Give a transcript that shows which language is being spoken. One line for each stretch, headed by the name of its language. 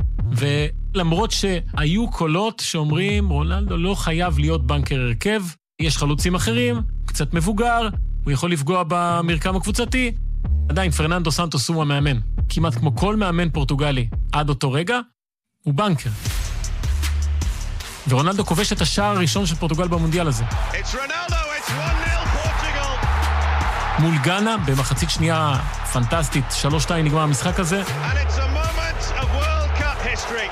Hebrew: ולמרות שהיו קולות שאומרים, רונלדו לא חייב להיות בנקר הרכב, יש חלוצים אחרים, קצת מבוגר, הוא יכול לפגוע במרקם הקבוצתי, עדיין פרננדו סנטוס הוא המאמן, כמעט כמו כל מאמן פורטוגלי עד אותו רגע, הוא בנקר. ורונלדו כובש את השער הראשון של פורטוגל במונדיאל הזה.
English: It's Ronaldo, it's 1-0 Portugal.
Hebrew: מול גאנה, במחצית שנייה פנטסטית, 3-2 נגמר המשחק הזה.
English: And it's a moment of World Cup history.